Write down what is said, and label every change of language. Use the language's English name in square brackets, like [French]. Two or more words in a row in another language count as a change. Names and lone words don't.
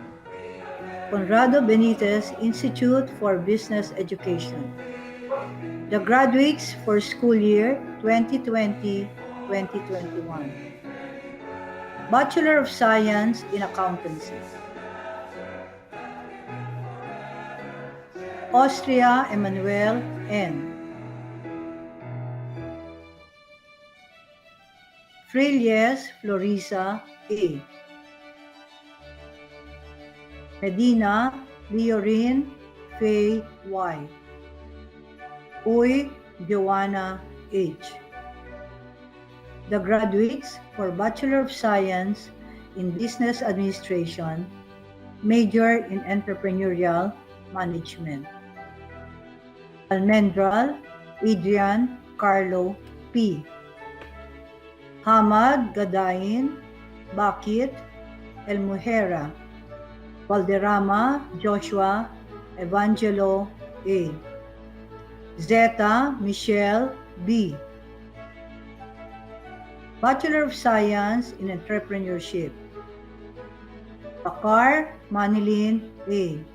[English] Conrado Benitez Institute for Business Education. The graduates for school year 2020-2021. Bachelor of Science in Accountancy. Austria Emmanuel N. Frilles Florisa A. Medina Leorin Faye Y. Uy Joanna H. The graduates for Bachelor of Science in Business Administration, major in Entrepreneurial Management. Almendral Adrian Carlo P. Hamad Gadain Bakit El Muhera. Valderrama Joshua Evangelo A. Zeta Michelle B. Bachelor of Science in Entrepreneurship. Bakar Manilin A.